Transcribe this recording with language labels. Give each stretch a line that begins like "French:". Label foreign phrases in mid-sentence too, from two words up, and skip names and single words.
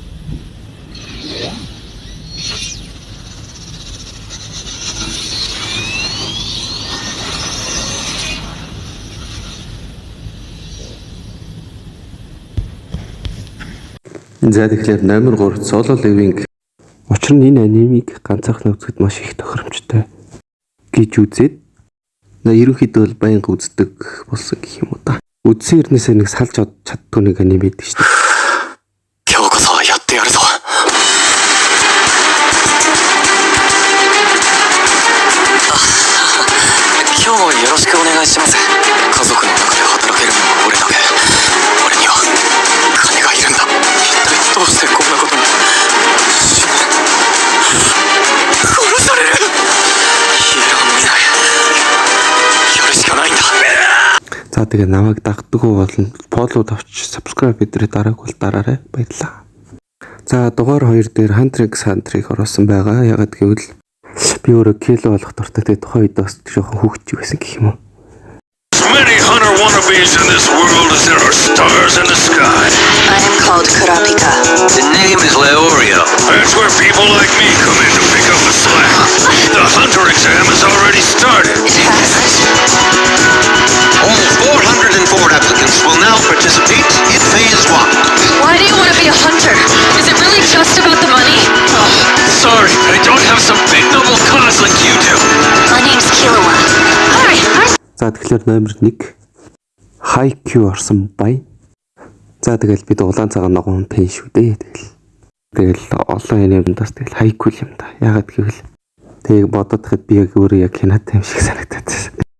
Mongolian: За тэгэхээр номер 3 Solo Leveling. Учир нь энэ анимыг ганцаархан үзэхэд маш их тохиромжтой гэж үзээд ерөнхийдөө бол байнга үздэг болсон гэх юм уу та. Үзсэн хэрнээсээ нэг салж чаддгүй нэг аним байдаг шүү дээ.
Japanese: 今日こそはやってやるぞ。今日もよろしくお願いします。家族の中で働けるのは俺だけ。俺には金がいるんだ。一体どうしてこんなことに。殺される。ヒーローもいない。やるしかないんだ。
Mongolian: За тэгээ намайг дагддаггүй бол follow тавьч subscribe бидрээ дараагүй дараарай баярлалаа. За дугаар 2 дээр Hunter x Hunter-ыг оруулсан байгаа. Ягаад гэвэл би өөрөө кило болох дуртай. Тэгээ тухайн үед бас жоохон хүүхдчиг байсан гэх юм уу.
English: Many hunter wannabes in this world as there are stars in the sky. I am called Kurapika. The name is Leorio. That's where people like me come in to pick up the slack. The hunter exam has already started. It has. All 404 applicants will now participate in phase 1. Why do you want to be a hunter? Is it really just about the money? Sorry, I don't have some big noble cause like you do. My name's Killua. Hi, I'm...
Mongolian: За тэгэхээр номер 1 Haikyuu орсон бай. За тэгэл бид улаан цагаан ногоон пен шүү дээ. Тэгэл олон юмдаас тэгэл Haikyuu юм да. Ягаад гэвэл тэг бодоод хад би яг өөрөө яг кинотай юм шиг санагдаад байна.